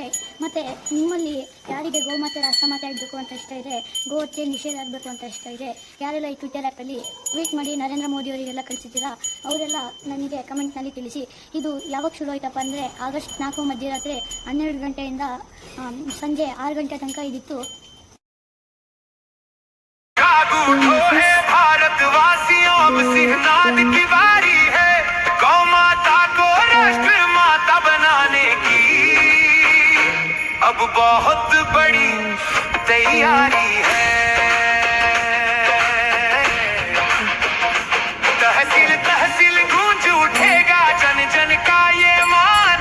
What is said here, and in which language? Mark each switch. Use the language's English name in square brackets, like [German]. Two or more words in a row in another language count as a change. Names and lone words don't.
[Kannada] ಮತ್ತು ನಿಮ್ಮಲ್ಲಿ ಯಾರಿಗೆ ಗೋಮಾತೆ ರಾಷ್ಟ್ರಮಾತೆ ಆಗಬೇಕು ಅಂತ ಇಷ್ಟ ಇದೆ, ಗೋಹತ್ಯೆ ನಿಷೇಧ ಆಗಬೇಕು ಅಂತ ಇಷ್ಟ ಇದೆ, ಯಾರೆಲ್ಲ ಈ ಟ್ವಿಟರ್ ಆ್ಯಪಲ್ಲಿ ಟ್ವೀಟ್ ಮಾಡಿ ನರೇಂದ್ರ ಮೋದಿ ಅವರಿಗೆಲ್ಲ ಕಳಿಸಿದ್ದೀರಾ ಅವರೆಲ್ಲ ನನಗೆ ಕಮೆಂಟ್ನಲ್ಲಿ ತಿಳಿಸಿ. ಇದು ಯಾವಾಗ ಶುರು ಆಯ್ತಪ್ಪ ಅಂದರೆ ಆಗಸ್ಟ್ 4 ಮಧ್ಯರಾತ್ರಿ 12 ಗಂಟೆಯಿಂದ ಸಂಜೆ 6 ಗಂಟೆ ತನಕ ಇದಿತ್ತು. [Hindi] अब बहुत बड़ी तैयारी है, तहसील तहसील गूंज उठेगा जन जन का ये मान.